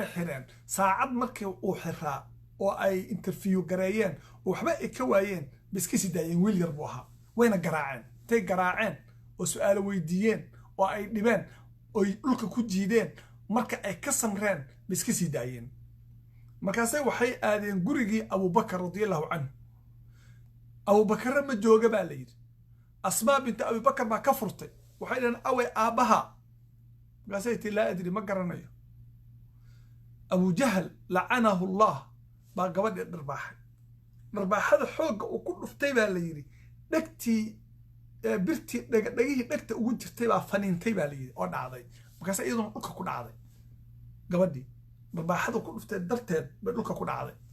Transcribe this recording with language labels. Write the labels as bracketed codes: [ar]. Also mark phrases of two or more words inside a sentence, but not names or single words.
[so] xireen saacad markii uu xiraa oo ay interview gareeyeen oo waxba ay ka waayeen biska sidaayeen wiil yar buu ahaa wayna garaaceen tay garaaceen oo su'aalo weydiiyeen oo ay dhibeen oo dhulka ku jiideen marka ay ka samreen biska sidaayeen markaasay waxay aadeen gurigii abubakar [ar] radiyallahu anhu [so] abubakar ma jooga baa la yiri asmaa bint abubakar ma ka furtay waxay dhahan away aabaha markaasay tii [ar] laa adri [so] ma garanayo abu jahl [ar] la'anahu allah [so] baa gabadhii dharbaaxada xoogga uu ku dhuftay baa la yiri dhagtii birtii dhagihii dhagta ugu jirtay baa faniintay baa la yiri oo dhacday markaas iyadoo dhulka ku dhacday gabadhii dharbaaxada ku dhuftay darteed bay dhulka ku dhacday